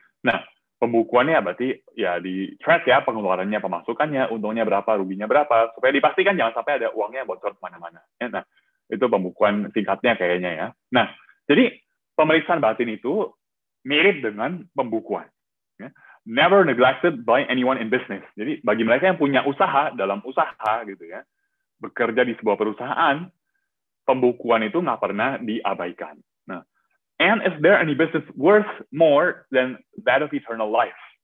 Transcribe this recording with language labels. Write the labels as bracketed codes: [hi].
[id] Nah, pembukuannya berarti ya di track ya, pengeluarannya, pemasukannya, untungnya berapa, ruginya berapa, supaya dipastikan jangan sampai ada uangnya bocor kemana-mana. Ya, nah, itu pembukuan singkatnya kayaknya ya. Nah, jadi pemeriksaan batin itu mirip dengan pembukuan. Ya. [en] Never neglected by anyone in business. [id] Jadi bagi mereka yang punya usaha, dalam usaha gitu ya, bekerja di sebuah perusahaan, pembukuan itu nggak pernah diabaikan. [en] Nah, and is there any business worth more than that of eternal life?